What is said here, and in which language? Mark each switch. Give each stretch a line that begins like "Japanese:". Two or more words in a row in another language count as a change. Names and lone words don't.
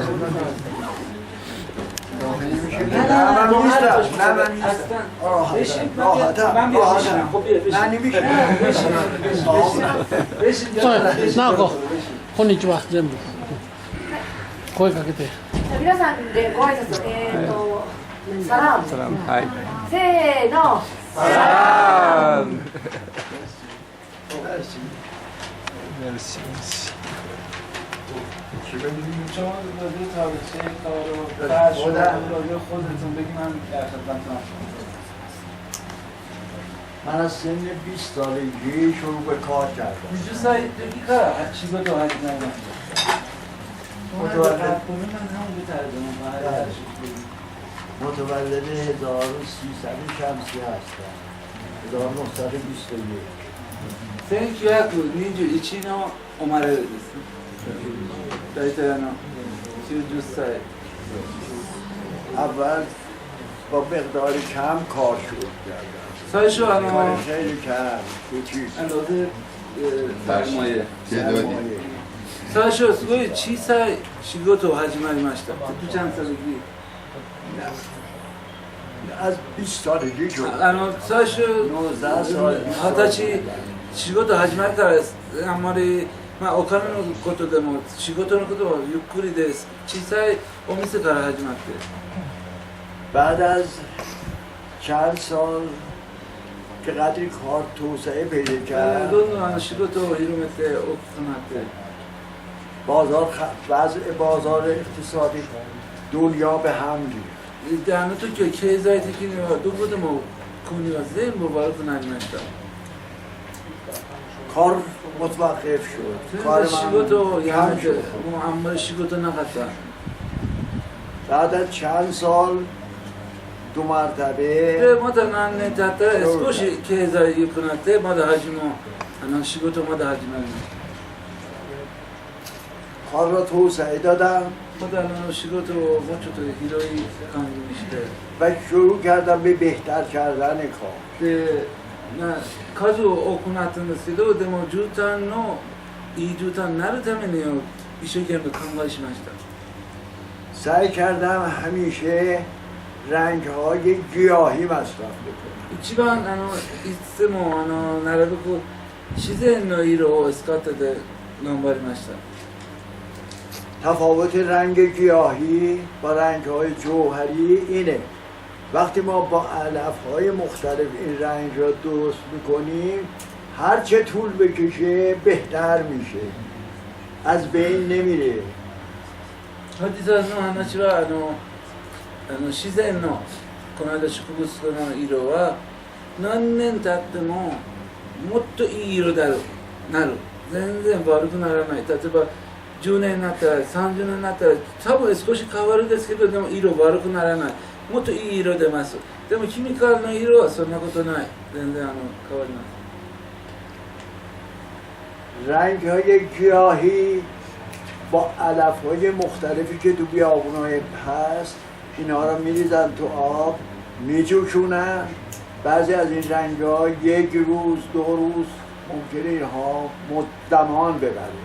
Japanese: なあこ、こんにちは、全部。声かけて。皆さんでご挨拶、サラーム。サラム、はい。せーの。サラム。مرسی مرسی.
Persian: شما راجع تاریخچه کار رو راجع خودتون بگید من در خدمتتون من از سن 20 سالگی شروع به کار کردم. وجود سایت دیگه کار چی به تو حد نمیدونم. متولد 1300 شمسی هستم. 1921.
Japanese: 1921 の生まれです。大体90歳。
Persian: اول با مقدار کم کار شروع کردم.
Japanese: 最初
Persian: خیلی کم کوچیک. اندازه سرمایه.
Japanese: 最初すごい小さい仕事を始まりました。ちゃんさ時。
Persian: از 20 سالگی شد.
Japanese: 最初 19歳 20歳仕事始まるからあんまりまあお金のことでも仕事のことはゆっくりで小さいお店から始まって。
Persian: بعد از چند سال که قدری کار توسعه پیدا کرد.
Japanese: どんどん仕事を広めて大きくなって。
Persian: وضع بازار اقتصادی دنیا به هم ریخت.
Japanese: であの時は経済的にはどこでも国は全部悪くなりました。
Persian: کار متوقف شد.
Japanese: کار 仕事をやめてもうあんまり仕事なかった。
Persian: بعد از چند سال دو مرتبه
Japanese: でまた何年経ったら少し経済良くなってまだ仕事まだ始まりました。
Persian: کار را توسعه دادم
Japanese: また仕事をもうちょっと広い感じにして
Persian: و شروع کردم به بهتر کردن کار.
Japanese: で数を多くなったんですけどでも絨毯のいい絨毯になるために一生懸命考えしました。
Persian: سعی کردم همیشه رنگ‌های گیاهی مصرف بکنم.
Japanese: 一番いつもなるべく自然の色を使ってで頑張りました。
Persian: تفاوت رنگ گیاهی با رنگ‌های جوهری اینه. وقتی ما با علف‌های مختلف این رنگ را درست می‌کنیم هر چه طول بکشه بهتر میشه. از بین نمیره.
Japanese: 実はその話は自然のこの間植物の色は何年経ってももっといい色だなる。全然悪くならない。例えば 10年になったら30年になったら多分少し変わるんですけどでも色悪くならない。もっといい色出ます。でもケミカルの色はそんなことない。全然変わります。
Persian: رنگ‌های گیاهی با علف‌های مختلفی که تو بیابون‌های هست اینا رو می‌ریزن تو آب می‌جوشونن. بعضی از این رنگ‌ها یک روز دو روز ممکنه اینها زمان ببره.